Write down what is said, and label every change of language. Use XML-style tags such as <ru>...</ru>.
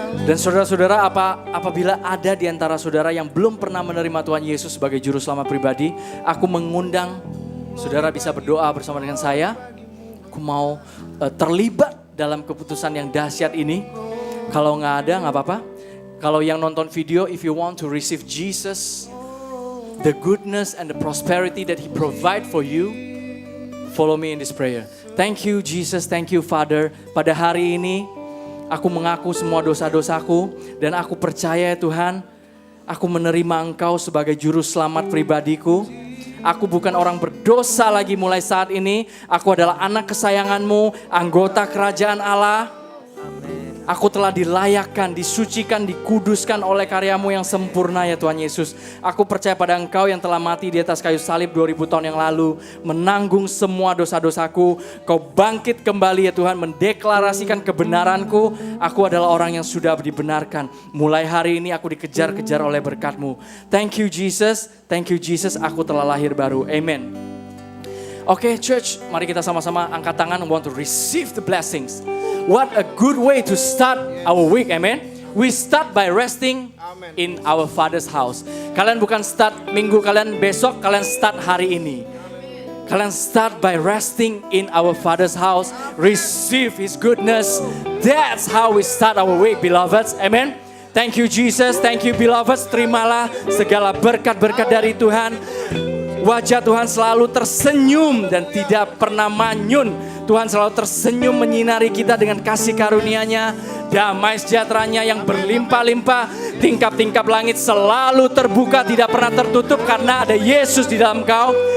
<id>Dan saudara-saudara, apabila ada di antara saudara yang belum pernah menerima Tuhan Yesus sebagai juru selamat pribadi, aku mengundang saudara bisa berdoa bersama dengan saya. Aku mau terlibat dalam keputusan yang dahsyat ini. Kalau nggak ada, nggak apa-apa. Kalau yang nonton video,</id> <en>if you want to receive Jesus, the goodness and the prosperity that He provide for you, follow me in this prayer. Thank you Jesus, thank you Father.</en> <id>Pada hari ini aku mengaku semua dosa-dosaku dan aku percaya Tuhan, aku menerima Engkau sebagai juru selamat pribadiku. Aku bukan orang berdosa lagi mulai saat ini. Aku adalah anak kesayangan-Mu, anggota kerajaan Allah. Aku telah dilayakkan, disucikan, dikuduskan oleh karya-Mu yang sempurna ya Tuhan Yesus. Aku percaya pada Engkau yang telah mati di atas kayu salib 2000 tahun yang lalu. Menanggung semua dosa-dosaku. Kau bangkit kembali ya Tuhan, mendeklarasikan kebenaranku. Aku adalah orang yang sudah dibenarkan. Mulai hari ini aku dikejar-kejar oleh berkat-Mu.</id> <en>Thank you Jesus, thank you Jesus,</en> <id>aku telah lahir baru. Amen. Oke, church, mari kita sama-sama angkat tangan,</id> <en>want to receive the blessings. What a good way to start our week, amen. We start by resting in our Father's house.</en> <id>Kalian bukan start minggu kalian besok, kalian start hari ini. Kalian start</id> <en>by resting in our Father's house. Receive His goodness. That's how we start our week, beloveds, amen. Thank you Jesus, thank you beloveds.</en> <id>Terimalah segala berkat-berkat dari Tuhan. Wajah Tuhan selalu tersenyum dan tidak pernah manyun. Tuhan selalu tersenyum menyinari kita dengan kasih karunia-Nya, damai sejahteranya yang berlimpah-limpah. Tingkap-tingkap langit selalu terbuka, tidak pernah tertutup karena ada Yesus di dalam kau.</id>